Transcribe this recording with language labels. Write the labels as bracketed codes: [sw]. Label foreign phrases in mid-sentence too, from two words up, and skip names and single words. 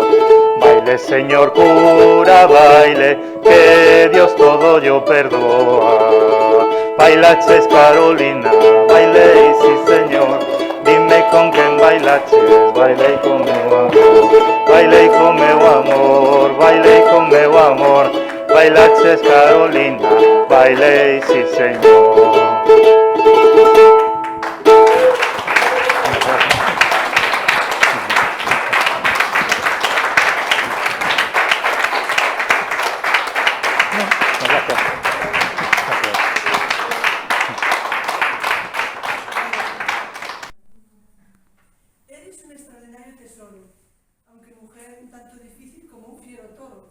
[es] Baile, señor cura, baile, que Dios todo yo perdoa. [gl] Bailaches, Carolina, bailei, si señor. Dime con quen bailaches, bailei con meu amor. Bailei con meu amor, bailei con meu amor. Bailaches, Carolina, bailei, si señor. [es] Eres un extraordinario tesoro, aunque mujer un tanto difícil como un fiero toro.